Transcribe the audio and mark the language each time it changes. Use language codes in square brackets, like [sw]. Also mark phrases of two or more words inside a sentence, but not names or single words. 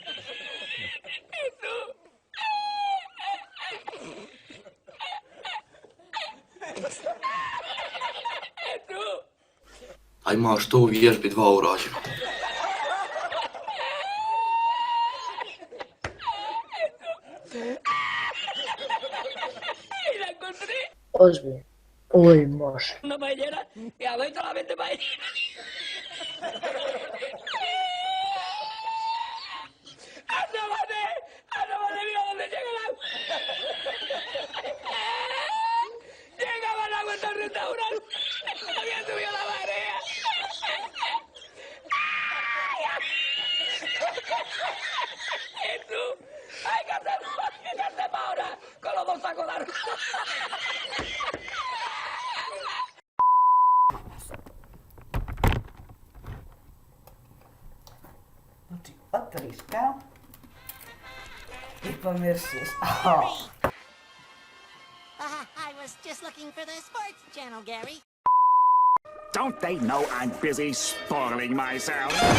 [bs] A imaš to u vježbi 2 urađeno. Ozbiljno. Oj, može. [es] Una paellera y hago solamente paellera. ¡Asómate! ¡Asómate! ¡Mira dónde llega el agua! ¡Llegaba el agua hasta el restaurante! ¡Había subido la marea! ¡Jesús! ¡Hay que hacerlo ahora! ¡Con los 2 sacos de arroz! [bs] Otvoriš kao i pomršiš. [en] I was just looking for the sports channel, Gary. Don't they know I'm busy spoiling myself?